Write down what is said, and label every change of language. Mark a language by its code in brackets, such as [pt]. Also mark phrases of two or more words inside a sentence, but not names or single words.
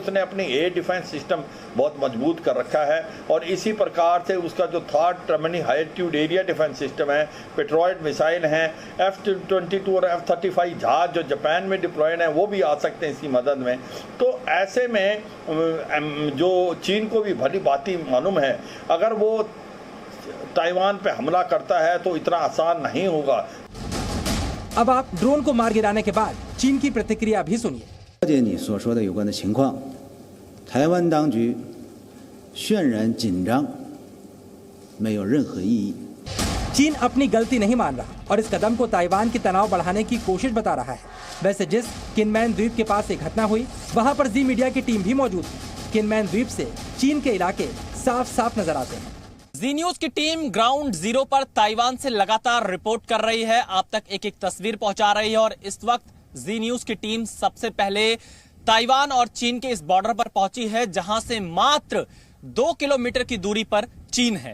[hi] उसने अपनी [en] air defense system [hi] बहुत मजबूत कर रखा है और इसी प्रकार से उसका जो [en] third termini high altitude area defense system [hi] है, [en] Patroid missile [hi] हैं, F-22 और F-35 जहाज जो जापान में डिप्लॉयड हैं वो भी आ सकते हैं इसकी मदद में। तो ऐसे में जो चीन को भी भली भांति मालूम है, अगर वो ताइवान पे हमला करता है तो इतना आसान नहीं होगा। अब आप ड्रोन को मार गिराने के बाद चीन की प्रतिक्रिया भी सुनिए। [zh] 了解你所说的有关的情况，台湾当局渲染紧张，没有任何意义。 [hi] चीन अपनी गलती नहीं मान रहा और इस कदम को ताइवान की तनाव बढ़ाने की कोशिश बता रहा है। वैसे जिस किनमेन द्वीप के पास एक घटना हुई, वहां पर जी मीडिया की टीम भी मौजूद है। किनमेन द्वीप से चीन के इलाके साफ साफ नजर आते हैं। जी न्यूज की टीम [en] ground zero [hi] पर ताइवान से लगातार रिपोर्ट कर रही है, आप तक एक एक तस्वीर पहुंचा रही है और इस वक्त जी न्यूज की टीम सबसे पहले ताइवान और चीन के इस बॉर्डर पर पहुंची है, जहां से मात्र 2 किलोमीटर की दूरी पर चीन है।